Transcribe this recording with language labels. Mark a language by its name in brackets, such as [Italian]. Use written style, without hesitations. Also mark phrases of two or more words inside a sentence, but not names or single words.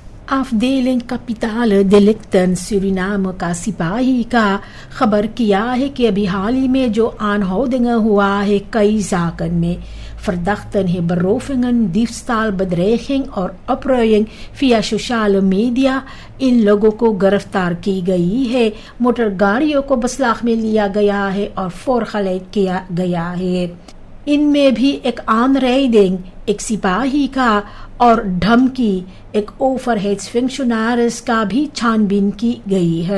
[Caribbean Hindustani] Afdeling Kapitale Delicten Suriname का सिपाही का खबर किया है कि अभी हाल ही में जो aanhoudingen हुआ है कई zaken में verdachten है [Dutch] berovingen, diefstal, bedreiging [Caribbean Hindustani] और [Dutch] opruiing via sociale media [Caribbean Hindustani] इन लोगों को गिरफ्तार की गई है, मोटर गाड़ियों को बसलाख में लिया गया है और फोरखलैद किया गया है। इनमें भी एक aanrijding, एक सिपाही का और धमकी, एक ओवरहेड्स फंक्शनरीज का भी छानबीन की गई है।